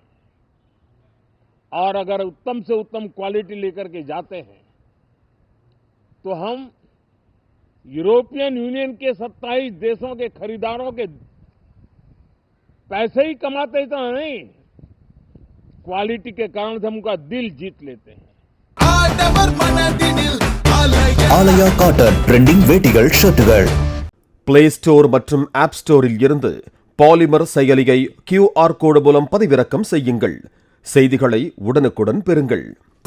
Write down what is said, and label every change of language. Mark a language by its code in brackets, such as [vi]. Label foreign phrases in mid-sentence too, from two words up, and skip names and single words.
[hi] और अगर उत्तम से उत्तम क्वालिटी लेकर के जाते हैं तो हम यूरोपियन यूनियन के 27 देशों के खरीदारों के पैसे ही कमाते इतना नहीं, क्वालिटी के कारण से हम उनका दिल जीत लेते हैं। [ta] ஆலயா [en] cotton trending [ta] வேட்டிகள் ஷர்ட்டுகள். பிளே ஸ்டோர் மற்றும் ஆப் ஸ்டோரில் இருந்து பாலிமர் செயலியை [en] QR code [ta] மூலம் பதிவிறக்கம் செய்யுங்கள். செய்திகளை உடனுக்குடன் பெறுங்கள்.